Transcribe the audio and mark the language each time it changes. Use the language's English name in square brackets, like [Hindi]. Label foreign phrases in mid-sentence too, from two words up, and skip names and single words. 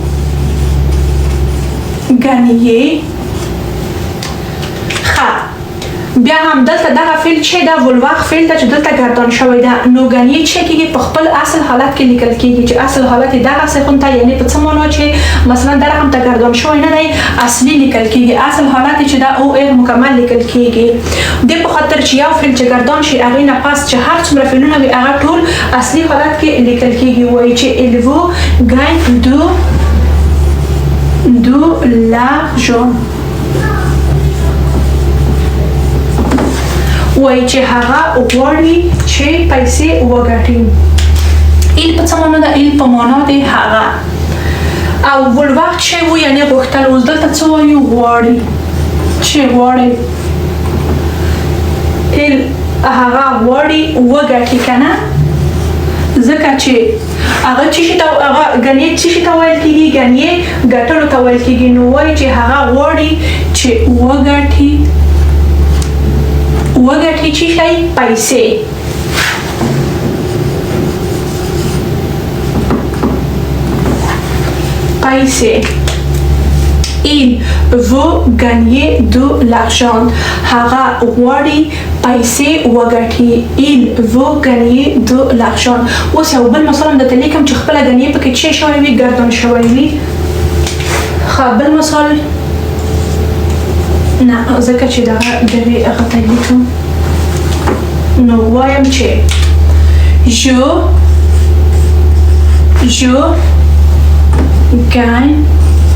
[Pashto] ګانیې ښه بیا هم دلته دغه فعل چې دا ولواغ فعل ته چې دلته ګردان شوی ده نو ګانیې چې کېږي په خپل اصل حالت کې لیکل کېږي چې اصل حالت یې دغسې غونته یعنی په څه معنا چې مثلا دا رقم ته ګردان شوی نه دی اصلي لیکل کېږي اصل حالت چې دا او ال مکمل لیکل کېږي دې په خاطر چې یو فعل چې ګردان شي هغې نه پس چې هر څومره فعلونه وي هغه ټول اصلي حالت کې لیکل کېږي وایي چې [French] il vous gagne de l'argent [Pashto] وایي چې هغه غواړي چې پیسې وګټي ایل په څه معنا ده ایل په معنا دی هغه او ولواغ چې وو یعنی غوښتل اوس دلته څه وایو غواړي چې غواړي ایل هغه غواړي وګټي کنه ځکه چې هغه چې شي ته هغه غنیې چې شي ته ویل کېږي غنیې ګټلو ته ویل کېږي نو وایي چې هغه غواړي چې وګټي چې شي پیسې [French] il veut gagner de l'argent [Pashto] هغه غواړي پیسې وګټي [French] il veut gagner de l'argent [Pashto] اوس یو بل مثلا درته لیکم چې خپله ګنیې پکې چې شوی وي ګردان شوی وي ښه بل مثال نه ځکه چې دغه دغې هغه ته لیکم نو وایم چې [French] je gagne